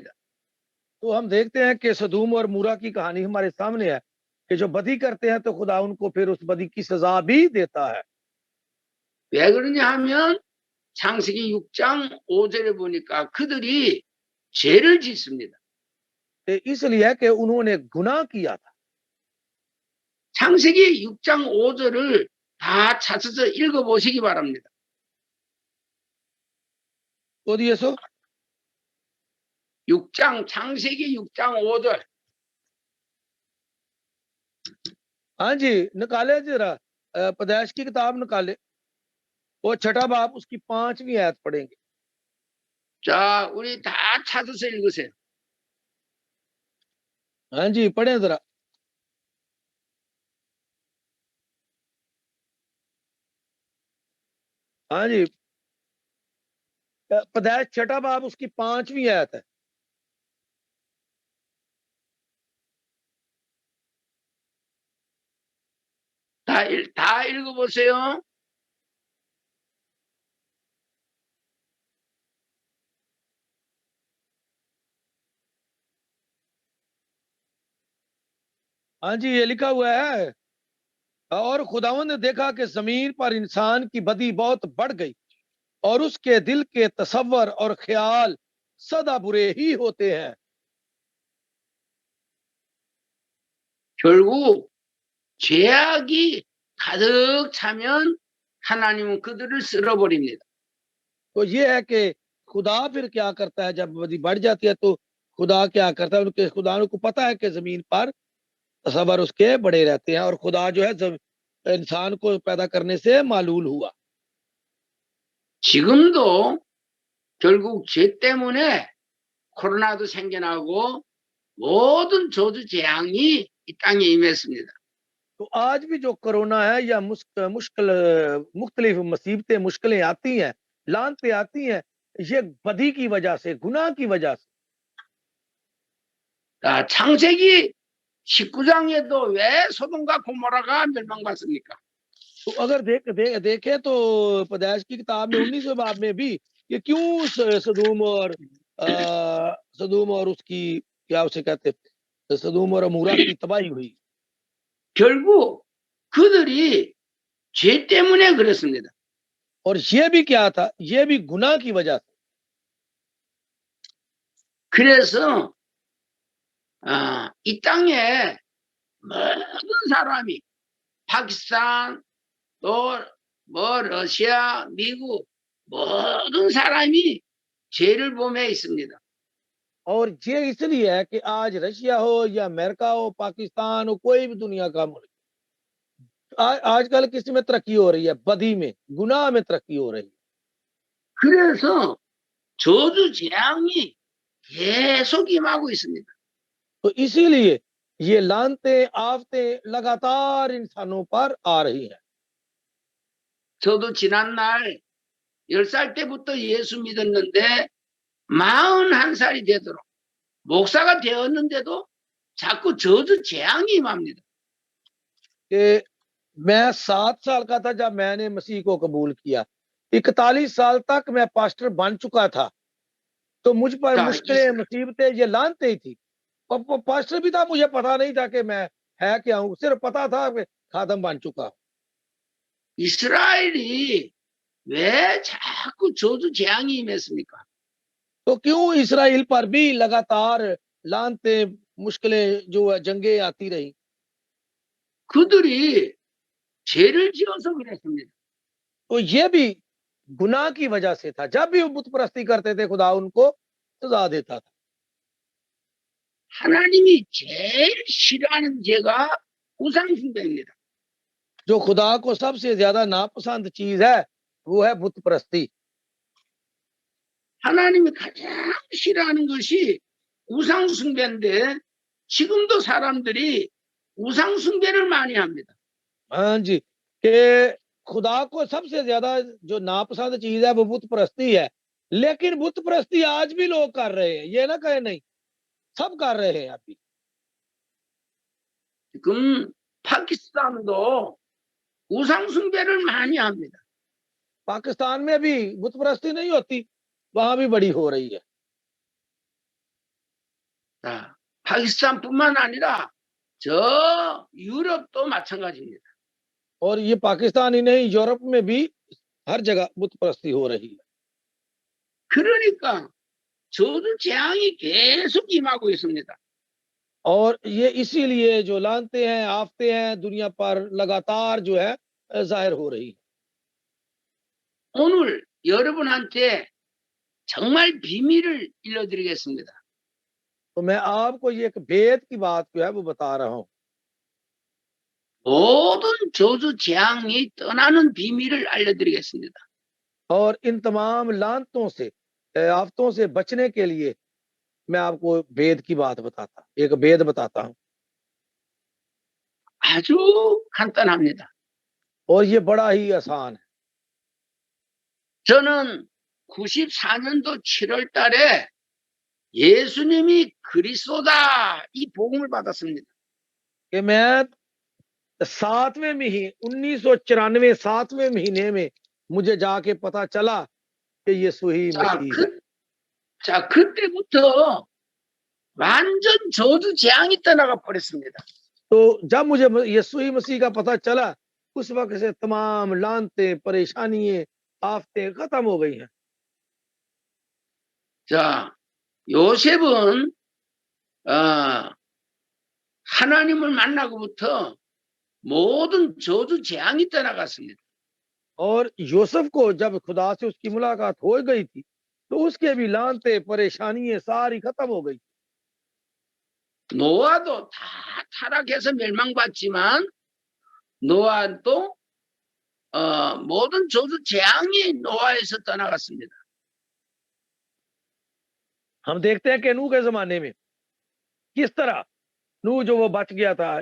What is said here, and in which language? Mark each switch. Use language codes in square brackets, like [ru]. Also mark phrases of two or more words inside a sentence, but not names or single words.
[ur] تو ہم دیکھتے ہیں کہ سدوم اور مورہ کی کہانی ہمارے سامنے ہے کہ جو بدی کرتے ہیں تو خدا ان کو پھر اس بدی کی سزا بھی دیتا ہے. [ko] 왜 그러냐 하면 창세기 6장 5절에 보니까 그들이 죄를 짓습니다. [ur] تو اس لیے ہے کہ انہوں نے گناہ کیا تھا. [ko] 창세기 6장 5절을 다 찾아서 읽어보시기 바랍니다. 어디에서? 6장 창세기 6장 5절. [ur] ہاں جی، نکالیں ذرا پیدائش کی کتاب نکالیں، وہ 6 باب اس کی 5ویں آیت پڑھیں گے. [ko] 자, 우리 다 찾아서 읽으세요. [ur] ہاں جی، پڑھیں ذرا. ہاں جی، پیدائش 6 باب اس کی 5ویں آیت ہے. [ko] 다 읽어보세요. [ur] ہاں جی، یہ لکھا ہوا ہے، اور خداوند نے دیکھا کہ زمین پر انسان کی بدی بہت بڑھ گئی اور اس کے دل کے تصور اور خیال سدا برے ہی ہوتے ہیں. [ko] 결국 죄악이 가득 차면 하나님은 그들을 쓸어버립니다. [ur] تو یہ ہے کہ خدا پھر کیا کرتا ہے، جب بدی بڑھ جاتی ہے تو خدا کیا کرتا ہے، ان کے خدا کو پتا ہے کہ زمین پر تصور اس کے بڑے رہتے ہیں اور خدا جو ہے انسان کو پیدا کرنے سے ملول ہوا. [ko] 지금도 결국 죄 때문에 코로나도 생겨나고 모든 저주 재앙이 이 땅에 임했습니다. [ur] تو آج بھی جو کورونا ہے یا مختلف مصیبتیں مشکلیں آتی ہیں، لعنتیں آتی ہیں، یہ بدی کی وجہ سے، گناہ کی وجہ سے. [ko] 자, 창세기 19장에도 왜 소돔과 고모라가 멸망받습니까? [ur] تو اگر دیکھیں تو پیدائش کی کتاب میں 19ویں باب میں بھی یہ کیوں سدوم اور اس کی کیا اسے کہتے، سدوم اور عمورہ کی تباہی ہوئی. [ko] 결국 그들이 죄 때문에 그랬습니다. [ur] اور یہ بھی کیا تھا، یہ بھی گناہ کی وجہ سے. [ko] 그래서 이 땅에 모든 사람이 파키스탄 또 뭐 러시아, 미국 모든 사람이 죄를 범해 있습니다. [ur] اور یہ اس لیے ہے کہ آج رشیا ہو یا امریکہ ہو، پاکستان ہو، کوئی بھی دنیا کا ملک، آج کل کس میں ترقی ہو رہی ہے? بدی میں، گناہ میں ترقی ہو رہی ہے. [ko] 그래서 저주 재앙이 계속 임하고 있습니다. [ur] تو اسی لیے یہ لعنتیں آفتیں لگاتار انسانوں پر آ رہی ہیں. [ko] 저도 지난날 10살 때부터 예수 믿었는데 41살이 되도록 목사가 되었는데도 자꾸 저주 재앙이 임합니다. [ur] کہ میں 7 سال کا تھا جب میں نے مسیح کو قبول کیا. 41 سال تک میں پاسٹر بن چکا تھا، تو مجھ پر [ko] 자, [ur] مشکلیں، مصیبتیں یہ لعنتیں ہی تھیں۔ پاسٹر بھی تھا، مجھے پتا نہیں تھا کہ میں ہے کیا ہوں، صرف پتا تھا کہ خادم بن چکا ہوں. [ko] 이스라엘이 왜 자꾸 저주 재앙이 임했습니까? [ur] تو کیوں اسرائیل پر بھی لگاتار لعنتیں، مشکلیں جو ہے جنگیں آتی رہیں? [ko] 그들이 죄를 지어서 그랬습니다. [ur] تو یہ بھی گناہ کی وجہ سے تھا. جب بھی وہ بت پرستی کرتے تھے، خدا ان کو سزا دیتا تھا. [ko] 하나님이 제일 싫어하는 죄가 우상숭배입니다. [ur] جو خدا کو سب سے زیادہ ناپسند چیز ہے وہ ہے بت پرستی. [ko] 하나님이 가장 싫어하는 것이 우상숭배인데 지금도 사람들이 우상숭배를 많이 합니다. [ur] ہاں جی، کہ خدا کو سب سے زیادہ جو ناپسند چیز ہے وہ بت پرستی ہے، لیکن بت پرستی آج بھی لوگ کر رہے ہیں، یہ نہ کہے نہیں، سب کر رہے ہیں ابھی. [ko] 지금 파키스탄도 우상숭배를 많이 합니다. [ur] پاکستان میں بھی بت پرستی نہیں ہوتی، وہاں بھی بڑی ہو رہی ہے. [ko] 자, 파키스탄뿐만 아니라 저 유럽도 마찬가지입니다. [ur] اور یہ پاکستان ہی نہیں، یورپ میں بھی ہر جگہ بت پرستی ہو رہی ہے. [ko] 그러니까 저주 재앙이 계속 임하고 있습니다. [ur] اور یہ اسی لیے جو لعنتیں ہیں، آفتیں ہیں دنیا پر لگاتار جو ہے ظاہر ہو رہی ہیں. [ko] 오늘 여러분한테 정말 비밀을 일러드리겠습니다. [ur] تو میں آپ کو یہ ایک بھید کی بات جو ہے وہ بتا رہا ہوں. [ko] 모든 저주 재앙이 떠나는 비밀을 알려드리겠습니다. [ur] اور ان تمام لعنتوں سے، آفتوں سے بچنے کے لیے میں آپ کو بھید کی بات بتاتا، ایک بھید بتاتا ہوں. [ko] 아주 간단합니다. [ur] اور یہ بڑا ہی آسان ہے. [ko] 저는 94년도 7월 달에 예수님이 그리스도다 이 복음을 받았습니다. [ur] کہ میں 7ویں مہینے 1994 7ویں مہینے میں مجھے جا کے پتا چلا کہ یسوع ہی [ko] 자, [ur] مسیح ہے. [ko] 자, 그때부터 완전 저주 재앙이 떠나가 버렸습니다. [ur] تو جب مجھے یسوع ہی مسیح کا پتا چلا، اس وقت سے تمام لعنتیں، پریشانیاں، آفتیں ختم ہو گئی ہیں. [ko] 자, 요셉은 하나님을 만나고부터 모든 저주 재앙이 떠나갔습니다. [ur] اور یوسف کو جب خدا سے اس کی ملاقات ہو گئی تھی، تو اس کے بھی لعنتیں، پریشانیاں ساری ختم ہو گئیں. [ko] 노아도 다 타락해서 멸망받지만 노아도 모든 저주 재앙이 노아에서 떠나갔습니다. [ur] ہم دیکھتے ہیں کہ نوح کے زمانے میں کس طرح نوح جو وہ بچ گیا تھا.